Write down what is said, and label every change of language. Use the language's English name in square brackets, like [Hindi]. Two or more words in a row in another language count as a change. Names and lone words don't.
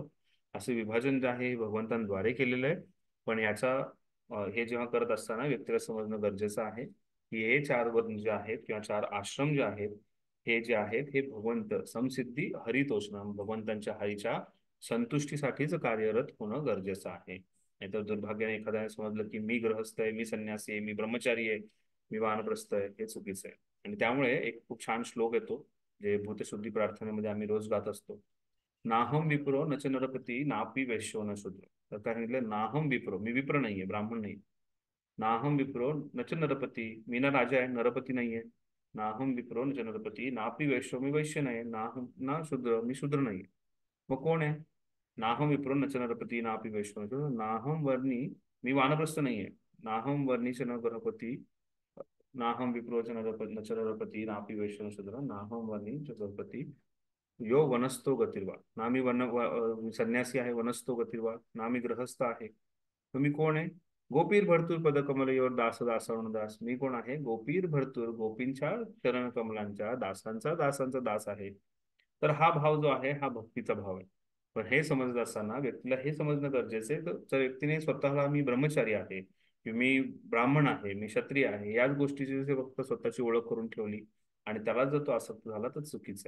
[Marathi] असं विभाजन जे आहे हे भगवंतांद्वारे केलेलं आहे. पण याचा हे जेव्हा करत असताना व्यक्तीला समजणं गरजेचं आहे की हे 4 वर्ण जे आहेत किंवा 4 आश्रम जे आहेत, हे जे आहेत हे भगवंत [Sanskrit] समसिद्धी हरितोषणम, [Marathi] भगवंतांच्या हरीच्या संतुष्टीसाठीच कार्यरत होणं गरजेचं आहे. नाहीतर दुर्भाग्याने एखाद्याने समजलं की मी गृहस्थ आहे, मी संन्यासी आहे, मी ब्रह्मचारी आहे, मी वानप्रस्थ आहे, हे चुकीचं आहे. आणि त्यामुळे एक खूप छान श्लोक येतो जे भूतशुद्धी प्रार्थनेमध्ये आम्ही रोज गात असतो. [Sanskrit] नाहम विप्रो नच नरपती नापी वैश्यो न शूद्र. [Marathi] तर काय सांगितलं? [Sanskrit] नाहम विप्रो, [Marathi] मी विप्र नाहीये, ब्राह्मण नाही. [Sanskrit] नाहम विप्रो नच नरपती, [Marathi] मी ना राजा आहे, नरपती नाहीये. [Sanskrit] नाहम विप्रो नच नरपती नापी वैश्यो, [Marathi] मी वैश्य नाही. [Sanskrit] नाहम ना शूद्र, [Marathi] मी शूद्र नाही. मग कोण आहे? [Sanskrit] नाहम विप्रो नच नरपती नापी वैश्यो न शूद्र. नाहम वर्णी, [Marathi] मी वानप्रस्थ नाहीये. [Sanskrit] नाहम वर्णी च न गणपती, नाहम विप्रो च नच नरपती नापी वैश्यो न शूद्र. नाहम वर्णी च गणपती यो वनस्तो गतिर्वा. [Marathi] ना मी संन्यासी आहे, [Sanskrit] वनस्तो गतिर्वा. [Marathi] ना मी गृहस्थ आहे. तुम्ही कोण आहे? [Sanskrit] गोपीर भरतूर पद कमलयोर दास दासवण दास. [Marathi] मी कोण आहे? [Sanskrit] गोपीर भरतूर, [Marathi] गोपींच्या चरण कमलांच्या दासांचा दासांचा दास आहे. तर हा भाव जो आहे हा भक्तीचा भाव आहे. पण हे समजत असताना व्यक्तीला हे समजणं गरजेचं आहे, तर जर व्यक्तीने स्वतःला मी ब्रह्मचारी आहे, की मी ब्राह्मण आहे, मी क्षत्रिय आहे, याच गोष्टीची जर फक्त स्वतःची ओळख करून ठेवली आणि त्याला जर तो आसक्त झाला तर चुकीचं आहे.